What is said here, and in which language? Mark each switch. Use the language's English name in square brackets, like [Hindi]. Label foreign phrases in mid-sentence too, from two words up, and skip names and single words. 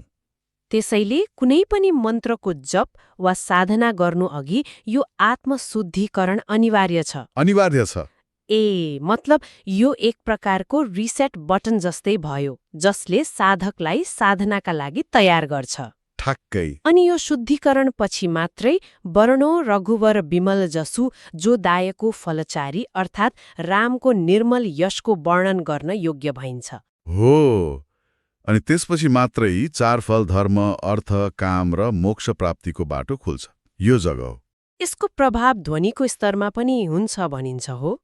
[Nepali] त्यसैले कुनै पनि मन्त्रको जप वा साधना गर्नुअघि यो आत्मशुद्धिकरण अनिवार्य छ। अनिवार्य छ। ए मतलब यो एक प्रकारको रिसेट बटन जस्तै भयो, जसले साधकलाई साधनाका लागि तयार गर्छ। ठ्याक्कै। अनि यो शुद्धिकरण पछि मात्रै [Awadhi] वर्णो रघुवर विमल जसु जो दायको फलचारी [Nepali] अर्थात् रामको निर्मल यशको वर्णन गर्न योग्य भइन्छ। हो, अनि त्यसपछि मात्रै चार फल धर्म, अर्थ, काम र मोक्ष प्राप्तिको बाटो खुल्छ। यो जग्गा हो। यसको प्रभाव ध्वनिको स्तरमा पनि हुन्छ भनिन्छ हो?